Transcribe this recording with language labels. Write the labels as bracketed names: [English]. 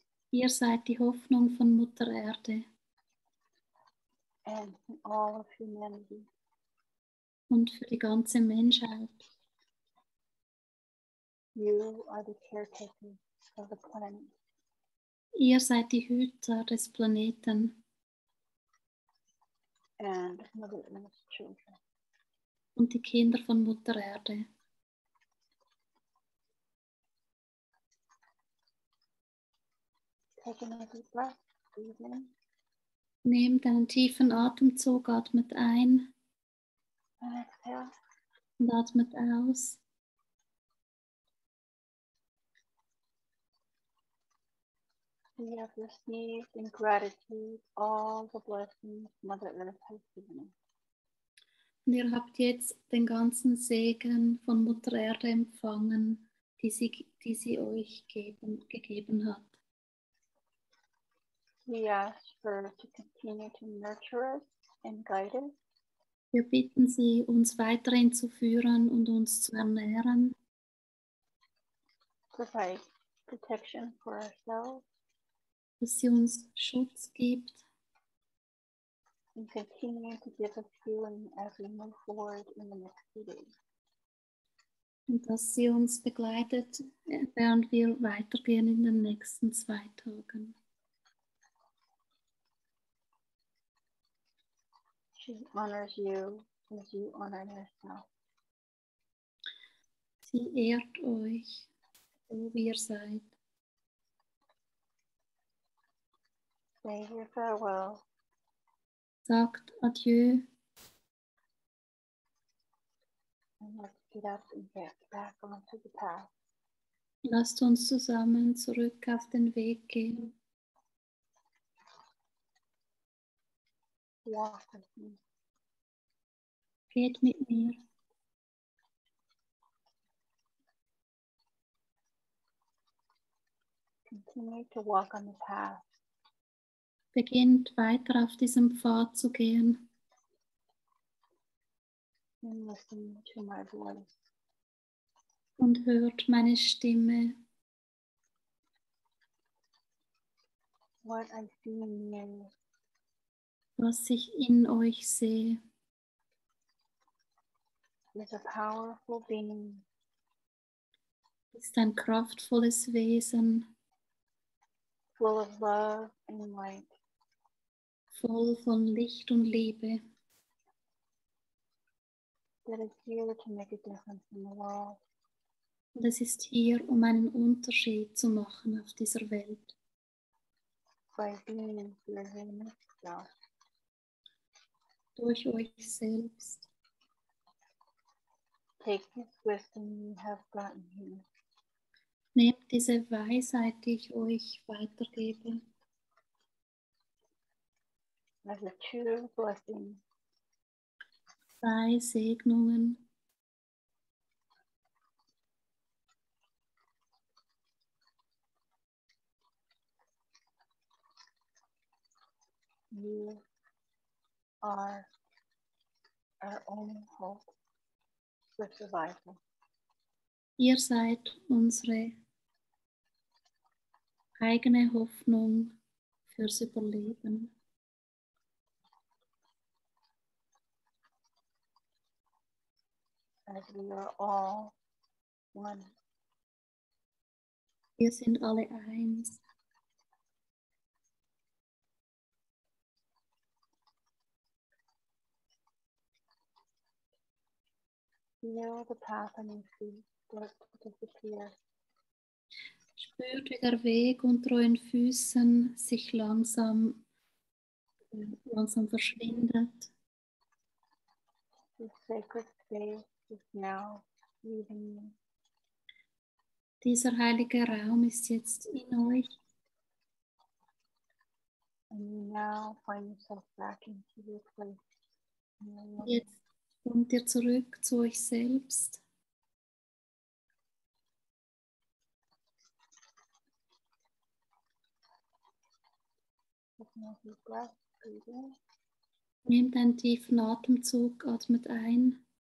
[German] Ihr seid die Hoffnung von Mutter Erde [English] and all of humanity. [German] und für die ganze Menschheit. [English] You are the caretaker of the planet. [German] Ihr seid die Hüter des Planeten [English] And Mother Earth's children. [German] und die Kinder von Mutter Erde. [English] Take another deep breath. breathing. [German] Nehmt einen tiefen Atemzug, atmet ein [English] And exhale. [German] und atmet aus. [English] We have received in gratitude all the blessings Mother Earth has given us. [German] Und ihr habt jetzt den ganzen Segen von Mutter Erde empfangen, die sie euch gegeben hat. [English] We ask her to continue to nurture us and guide us. [German] Wir bitten sie, uns weiterhin zu führen und uns zu ernähren, [English] Provide protection for ourselves [German] dass sie uns Schutz gibt [English] and continue to give us healing as we move forward in the next few days. [German] und dass sie uns begleitet, während wir weitergehen in den nächsten 2 Tagen. [English] She honors you as you honor yourself. [German] Sie ehrt euch, so wie ihr seid. [English] Say your farewell. [German] Sagt Adieu [English] And let's get up and get back onto the path. [German] Lasst uns zusammen zurück auf den Weg gehen. [English] Walk with me. [German] Geht mit mir. [English] Continue to walk on the path. [German] Beginnt weiter auf diesem Pfad zu gehen [English] And listen to my voice. [German] und hört meine Stimme, [English] What I see in you [German] was ich in euch sehe. [English] is a powerful being [German] Ist ein kraftvolles Wesen, [English] full of love and light. [German] voll von Licht und Liebe, [English] That is here to make a difference in the world. [German] und es ist hier, um einen Unterschied zu machen auf dieser Welt, [English] By being your unique self. [German] durch euch selbst. [English] Take this wisdom you have gotten here [German] Nehmt diese Weisheit, die ich euch weitergebe, [English] as a true blessing [German] 2 Segnungen, [English] you are our only hope for survival. [German] Ihr seid unsere eigene Hoffnung fürs Überleben. [English] As we are all one. [German] Wir sind alle eins. [English] Feel the path on your feet start to disappear. [German] Spürt, wie der Weg unter euren Füßen sich langsam verschwindet. [English] This sacred space is now leaving you. [German] Dieser heilige Raum ist jetzt in euch. [English] And you now find yourself back into your place. [German] Jetzt kommt ihr zurück zu euch selbst. [English] Taking a deep breath, breathe in. [German] Nehmt einen tiefen Atemzug, atmet ein